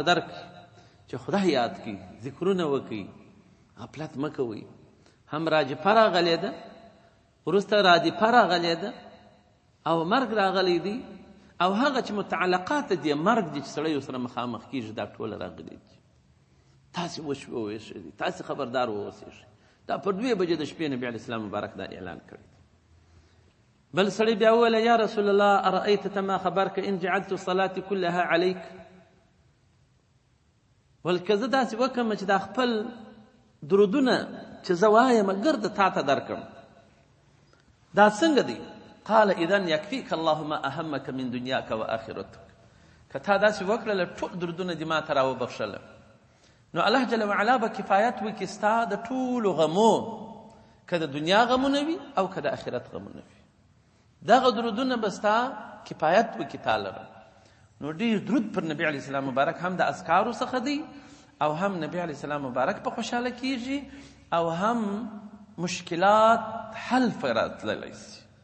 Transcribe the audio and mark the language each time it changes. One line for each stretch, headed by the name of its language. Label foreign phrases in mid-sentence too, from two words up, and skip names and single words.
Pashto: درکړي چې خدای یاد کړي ذکرونه وکړي غفلت مه کوئ هم راجفه راغلی ده وروسته رادفه راغلی ده او مرګ راغلی دی او هغه چې متعلقات دي مرګ دي چې سړی ورسره مخامخ کېږي دا ټوله راغلي دي تاسې وویښئ تاسې خبردار واوسئ دا پر 2 بجې د شپې نبي
Arabic: علیه السلام
Pashto: مبارک دا اعلان کړی بل سړی بیا وویل
Arabic: یا رسول الله
Pashto: ارأیت ته ما خبرکه
Arabic: ان جعلت صلاتي كلها عليك
Pashto: ولکه زه داسې وکړم چې دا خپل درودونه چې زه وایم ګرد تا ته درکړم دا څنګه دی
Arabic: قال اذا يكفيك اللهم اهمك من دنياك واخرتك
Pashto: که تا داسې وکړله ټول درودونه دې ما ته راوبخښله نو الله
Arabic: جل وعلا
Pashto: به کفایت وکړي ستا د ټولو غمو که د دنیا غمونه وي او که د آخرت غمونه وي دغه درودونه به ستا کفایت وکړي تا لره نو ډېر درود پر نبي
Arabic: علیه السلام
Pashto: مبارک هم د اذکارو څخه دی او هم نبي
Arabic: علیه السلام
Pashto: مبارک په خوشحاله کیږي او هم مشکلات حل راتللی شي